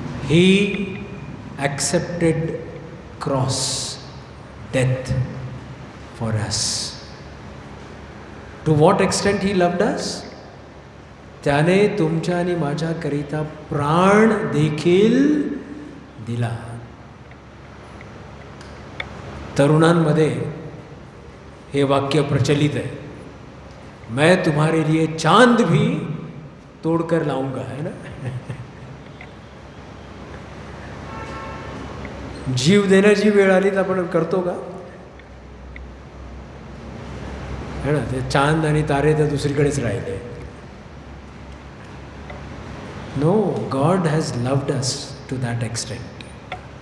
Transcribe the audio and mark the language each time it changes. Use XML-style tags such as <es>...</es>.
<en>He accepted cross death for us. To what extent he loved us?</en> <mr>त्याने तुमच्या आणि माझ्याकरिता प्राण देखील दिला. तरुणांमध्ये हे वाक्य प्रचलित</mr> <hi>है, मैं तुम्हारे लिए चांद भी तोड़कर लाऊंगा, है ना.</hi> <mr>जीव देण्याची वेळ आली तर आपण करतो का,</mr> <hi>है ना.</hi> <mr>ते चांद आणि तारे तर दुसरीकडेच राहिले.</mr> <en>No, God has loved us to that extent.</en>